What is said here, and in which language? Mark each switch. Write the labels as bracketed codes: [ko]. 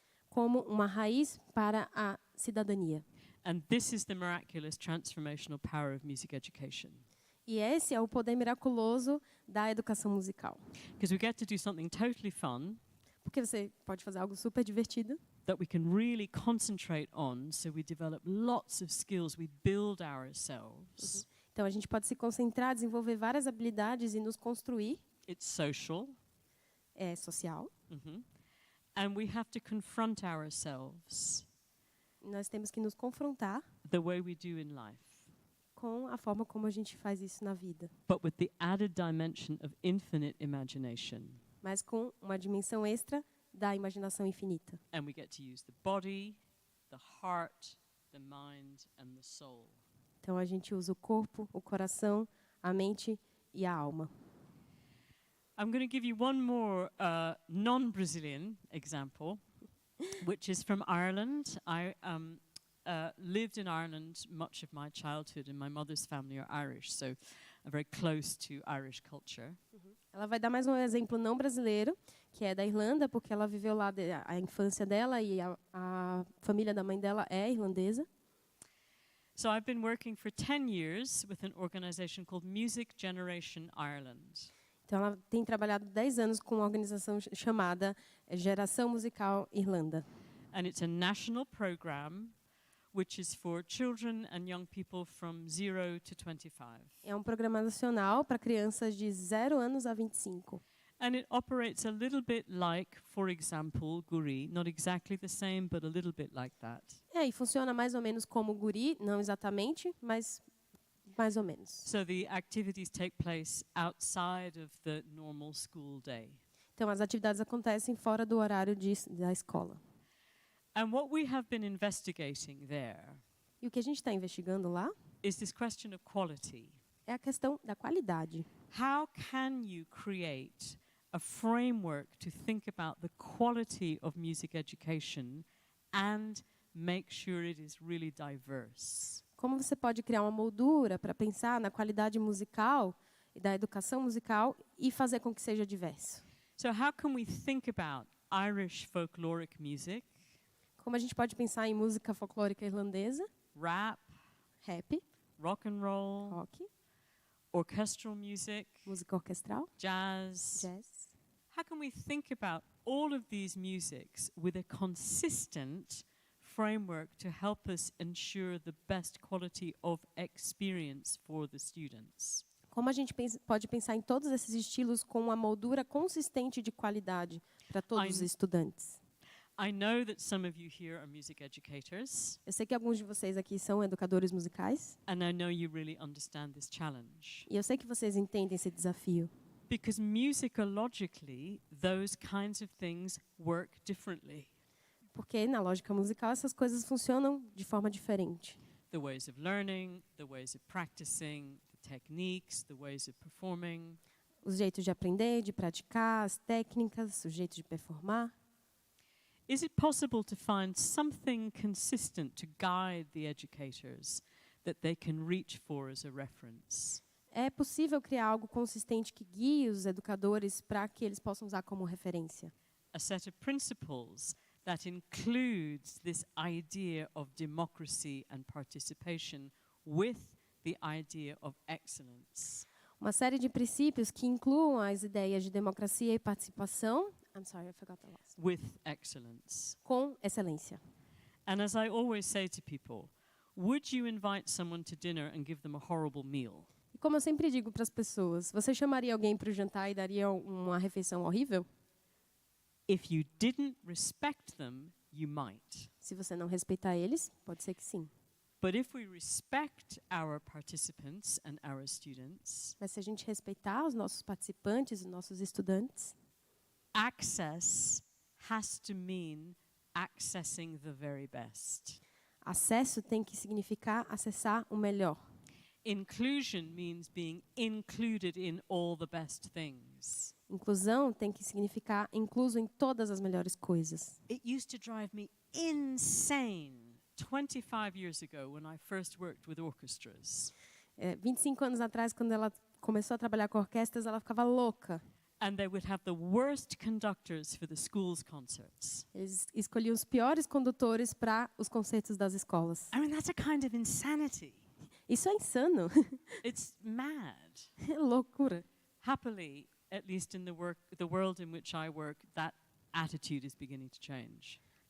[pt] como uma raiz para a cidadania. [en] And this is the miraculous transformational power of music education. [pt] E esse é o poder miraculoso da educação musical. [en] Because we get to do something totally fun [pt] Porque você pode fazer algo super divertido, [en] that we can really concentrate on, so we develop lots of skills, we build ourselves. [pt] então a gente pode se concentrar, desenvolver várias habilidades e nos construir. [en] It's social. [pt] É social. [en] And we have to confront ourselves [pt] Nós temos que nos confrontar [en] the way we do in life, [pt] com a forma como a gente faz isso na vida, [en] but with the added dimension of infinite imagination. [pt] mas com uma dimensão extra da imaginação infinita. [en] And we get to use the body, the heart, the mind, and the soul. [pt] Então a gente usa o corpo, o coração, a mente e a alma. [en] I'm going to give you one more non-Brazilian example, which is from Ireland. I lived in Ireland much of my childhood, and my mother's family are Irish, so I'm very close to Irish culture. [pt] Ela vai dar mais um exemplo não brasileiro, que é da Irlanda, porque ela viveu lá a infância dela e a família da mãe dela é irlandesa. [en] So I've been working for 10 years with an organization called Music Generation Ireland. [pt] Então ela tem trabalhado 10 anos com uma organização chamada Geração Musical Irlanda. [en] And it's a national program which is for children and young people from 0 to 25. [pt] É um programa nacional para crianças de 0 anos a 25. [en] And it operates a little bit like, for example, Guri, not exactly the same, but a little bit like that. [pt] E funciona mais ou menos como guri, não exatamente, mas mais ou menos. [en] So the activities take place outside of the normal school day. [pt] Então as atividades acontecem fora do horário da escola. [en] And what we have been investigating there [pt] E o que a gente está investigando lá [en] is this question of quality. [pt] é a questão da qualidade. [en] How can you create a framework to think about the quality of music education and make sure it is really diverse? [pt] Como você pode criar uma moldura para pensar na qualidade musical e da educação musical e fazer com que seja diverso? [en] So how can we think about Irish folkloric music, [pt] Como a gente pode pensar em música folclórica irlandesa, [en] rap, [pt] rap, [en] rock and roll, [pt] rock, [en] orchestral music, [pt] música orquestral, [en] jazz? [pt] jazz? [en] How can we think about all of these musics with a consistent framework to help us ensure the best quality of experience for the students? [pt] Como a gente pode pensar em todos esses estilos com uma moldura consistente de qualidade para todos os estudantes? [en] I know that some of you here are music educators, [pt] Eu sei que alguns de vocês aqui são educadores musicais [en] and I know you really understand this challenge. [pt] e eu sei que vocês entendem esse desafio. [en] Because musicologically, those kinds of things work differently. [pt] Porque na lógica musical essas coisas funcionam de forma diferente. [en] The ways of learning, the ways of practicing, the techniques, the ways of performing. [pt] Os jeitos de aprender, de praticar, as técnicas, o jeito de performar. [en] Is it possible to find something consistent to guide the educators that they can reach for as a reference? [pt] É possível criar algo consistente que guie os educadores para que eles possam usar como referência. [en] A set of principles that includes this idea of democracy and participation with the idea of excellence. [pt] Uma série de princípios que incluam as ideias de democracia e participação. [en] I'm sorry, I forgot the last. With excellence. [pt] Com excelência. [en] And as I always say to people, would you invite someone to dinner and give them a horrible meal? [pt] E como eu sempre digo para as pessoas, você chamaria alguém para o jantar e daria uma refeição horrível? [en] If you didn't respect them, you might. [pt] Se você não respeitar eles, pode ser que sim. [en] But if we respect our participants and our students, [pt] Mas se a gente respeitar os nossos participantes, os nossos estudantes, [en] access has to mean accessing the very best. [pt] acesso tem que significar acessar o melhor. [en] Inclusion means being included in all the best things. [pt] Inclusão tem que significar incluso em todas as melhores coisas. [en] It used to drive me insane 25 years ago when I first worked with orchestras. [pt] 25 anos atrás, quando ela começou a trabalhar com orquestras, ela ficava louca. [en] And they would have the worst conductors for the school's concerts. [pt] Eles escolhiam os piores condutores para os concertos das escolas. [en] I mean, that's a kind of insanity. [pt] Isso é insano. [en] It's mad. [pt] É loucura. [en] Happily, at least in the world in which I work, that attitude is beginning to change.